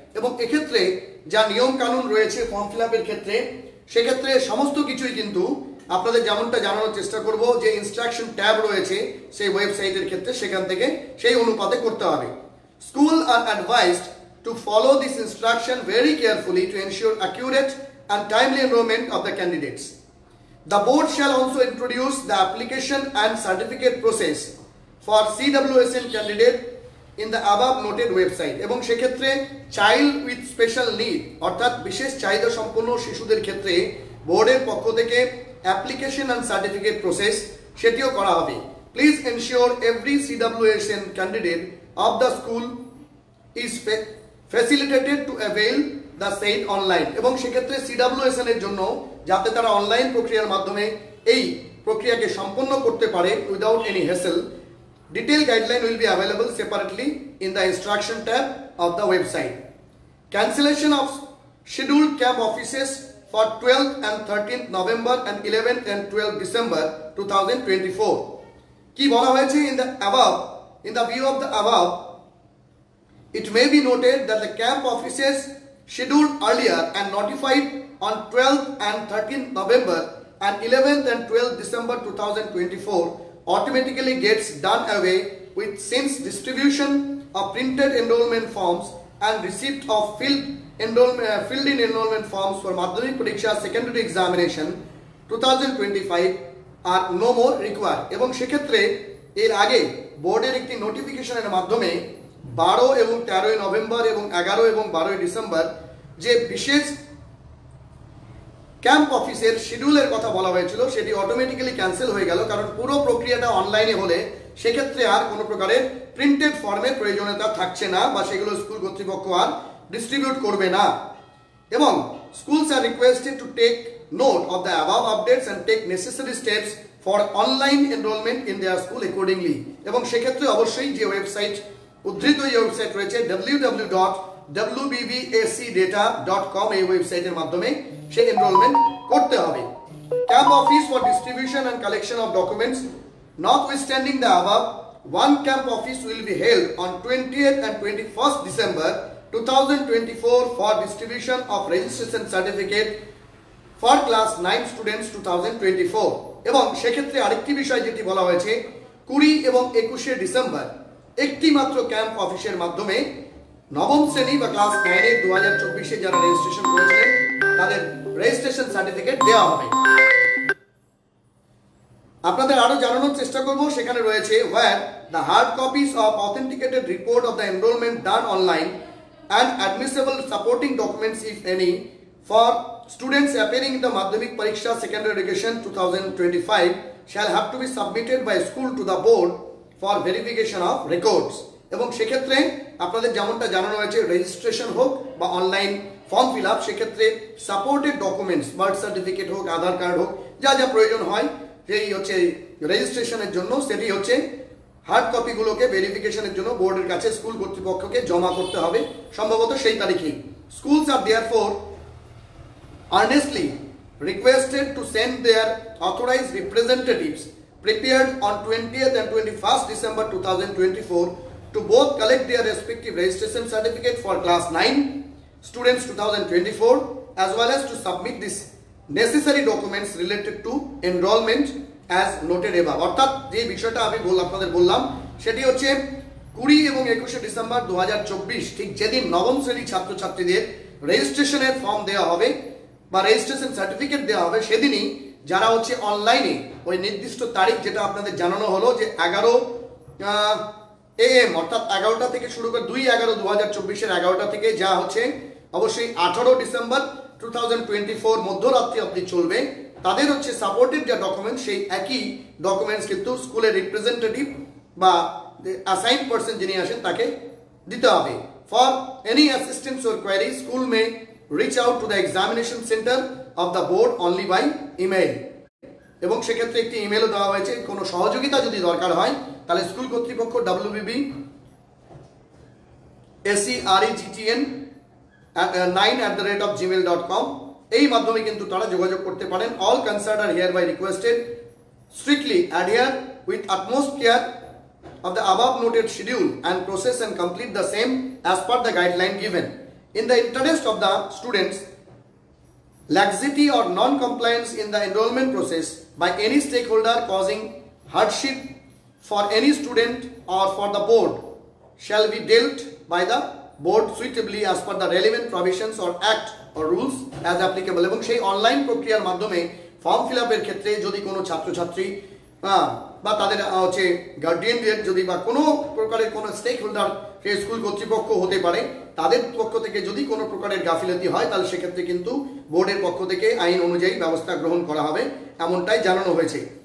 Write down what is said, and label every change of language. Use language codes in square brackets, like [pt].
[bn] এবং এক্ষেত্রে যা নিয়ম কানুন রয়েছে ফর্ম ফিল আপের ক্ষেত্রে, সেক্ষেত্রে সমস্ত কিছুই কিন্তু আপনাদের যেমনটা জানানোর চেষ্টা করব যে ইনস্ট্রাকশন ট্যাব রয়েছে সেই ওয়েবসাইটের ক্ষেত্রে, সেখান থেকে সেই অনুপাতে করতে হবে। [en] School are advised to follow this instruction very carefully to ensure accurate and timely enrollment of the candidates. The board shall also introduce the application and certificate process for CWSN candidate in the above noted website. [bn] এবং সেক্ষেত্রে child with special need অর্থাৎ বিশেষ চাহিদা সম্পন্ন শিশুদের ক্ষেত্রে বোর্ডের পক্ষ থেকে অ্যাপ্লিকেশন অ্যান্ড সার্টিফিকেট প্রসেস সেটিও করা হবে। [en] Please ensure every CWSN candidate of the school is facilitated to avail the said online. [bn] এবং সেক্ষেত্রে CWSN এর জন্য যাতে তারা অনলাইন প্রক্রিয়ার মাধ্যমে এই প্রক্রিয়াকে সম্পন্ন করতে পারে [en] Without any hassle, detailed guideline will be available separately in the instruction tab of the website. Cancellation of scheduled camp offices for 12th and 13th November and 11th and 12th December 2024. [bn] Ki bola hoyeche [en] in the view of the above, it may be noted that the camp offices scheduled earlier and notified on 12th and 13th November and 11th and 12th December 2024 automatically gets done away with, since distribution of printed enrollment forms and receipt of filled in enrollment forms for Madhyamik Pariksha Secondary Examination 2025 are no more required. [bn] এবং সেক্ষেত্রে এর আগে বোর্ডের একটি নোটিফিকেশনের মাধ্যমে 12 এবং 13 November এবং 11 এবং 12 ডিসেম্বর যে বিশেষ ক্যাম্প অফিসের শিডিউলের কথা বলা হয়েছিল সেটি অটোমেটিক্যালি ক্যান্সেল হয়ে গেল, কারণ পুরো প্রক্রিয়াটা অনলাইনে হলে সেক্ষেত্রে আর কোনো প্রকারের প্রিন্টেড ফর্মের প্রয়োজনীয়তা থাকছে না বা সেগুলো স্কুল কর্তৃপক্ষ আর ডিস্ট্রিবিউট করবে না। [en] এবং schools are requested to take note of the above updates and take necessary steps for online enrollment in their school accordingly. [bn] এবং সেক্ষেত্রে অবশ্যই যে ওয়েবসাইট উদ্ধৃত এই ওয়েবসাইট রয়েছে www.wbacdata.com এই ওয়েবসাইটের মাধ্যমে সেই এনরোলমেন্ট করতে হবে। [en] Camp office for distribution and collection of documents. Notwithstanding the above, one camp office will be held on 20th and 21st December 2024 for distribution of registration certificate for class 9 students 2024. [bn] এবং সেক্ষেত্রে আরেকটি বিষয় যেটি বলা হয়েছে 20 এবং 21 ডিসেম্বর একটি মাত্র ক্যাম্প অফিসের মাধ্যমে নবম শ্রেণী বা ক্লাস 9 এর 2024 এ যারা রেজিস্ট্রেশন করেছিলেন তাদের রেজিস্ট্রেশন সার্টিফিকেট দেওয়া হবে। আপনাদের আরো জানানোর চেষ্টা করব, সেখানে রয়েছে [en] where the hard copies of authenticated report of the enrollment done online and admissible supporting documents if any for students appearing in the Madhyamik Pariksha Secondary Education 2025 shall have to be submitted by school to the board for verification of records. [bn] এবং সেক্ষেত্রে আপনাদের যেমনটা জানানো হয়েছে registration হোক বা online form fill up, সেক্ষেত্রে supported documents birth certificate হোক আধার কার্ড হোক যা যা প্রয়োজন হয় সেই হচ্ছে রেজিস্ট্রেশনের জন্য, সেটি হচ্ছে হার্ড কপিগুলোকে ভেরিফিকেশনের জন্য বোর্ডের কাছে স্কুল কর্তৃপক্ষকে জমা করতে হবে সম্ভবত সেই তারিখেই। [en] Schools are therefore earnestly requested to send their authorized representatives prepared on 20th and 21st December 2024 to both collect their respective registration certificate for class 9 students 2024 as well as to submit this necessary documents related to enrollment as noted above. [bn] অর্থাৎ যে বিষয়টা আমি আপনাদের বললাম সেটি হচ্ছে 20 এবং 21 December 2024 ঠিক যেদিন নবম শ্রেণী ছাত্রছাত্রীদের রেজিস্ট্রেশনের ফর্ম দেওয়া হবে বা রেজিস্ট্রেশন সার্টিফিকেট দেওয়া হবে, সেদিনই যারা হচ্ছে অনলাইনে ওই নির্দিষ্ট তারিখ যেটা আপনাদের জানানো হলো যে 11 AM অর্থাৎ 11টা থেকে শুরু করে 2/11/2024 এর 11টা থেকে যা হচ্ছে অবশ্যই 18 ডিসেম্বর 2024 মধ্যরাত্রি অবধি চলবে, তাদের হচ্ছে সাপোর্টেড যে ডকুমেন্ট সেই একই ডকুমেন্টস কিন্তু স্কুলের রিপ্রেজেন্টেটিভ বা অ্যাসাইন্ড পারসন যিনি আসেন তাকে দিতে হবে। [en] For any assistance or query school may reach out to the examination centre of the board only by email. [bn] এবং সেক্ষেত্রে একটি ইমেলও দেওয়া হয়েছে, কোনো সহযোগিতা যদি দরকার হয় তাহলে স্কুল কর্তৃপক্ষ wbbacregtn9@gmail.com এই মাধ্যমে কিন্তু তারা যোগাযোগ করতে পারেন। [en] All concern are hereby requested strictly adhere with utmost care of the above noted schedule and process and complete the same as per the guideline given. In the interest of the students, laxity or non-compliance in the enrollment process by any stakeholder causing hardship for any student or for the board shall be dealt by the board suitably as per the relevant provisions or act or rules as applicable. [bn] এবং সেই online প্রক্রিয়ার মাধ্যমে form fill আপের ক্ষেত্রে যদি কোনো ছাত্রছাত্রী বা তাদের হচ্ছে গার্ডিয়ানদের যদি বা কোনো প্রকারের কোনো স্টেক হোল্ডার সেই স্কুল কর্তৃপক্ষ হতে পারে তাদের পক্ষ থেকে যদি কোনো প্রকারের গাফিলতি হয় তাহলে সেক্ষেত্রে কিন্তু বোর্ডের পক্ষ থেকে আইন অনুযায়ী ব্যবস্থা গ্রহণ করা হবে এমনটাই জানানো হয়েছে।